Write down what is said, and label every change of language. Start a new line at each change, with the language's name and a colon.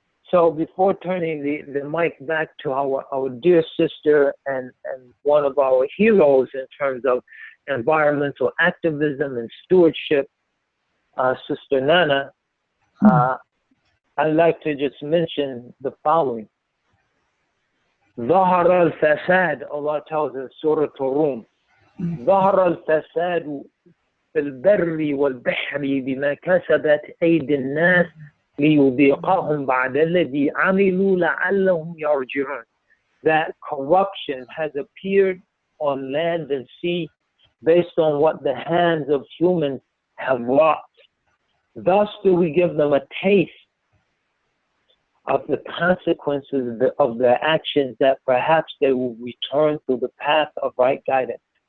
English: So before turning the mic back to our dear sister and one of our heroes in terms of environmental activism and stewardship, Sister Nana, I'd like to just mention the following.
Arabic: ظهر الفساد,
English: Allah tells us,
Arabic: Surah Ar-Rum, ظهر الفساد في البر والبحر بما كسبت أيدي الناس ليذيقهم بعد الذي عملوا لعلهم يرجعون.
English: That corruption has appeared on land and sea based on what the hands of humans have wrought. Thus do we give them a taste of the consequences of their actions, that perhaps they will return to the path of right guidance.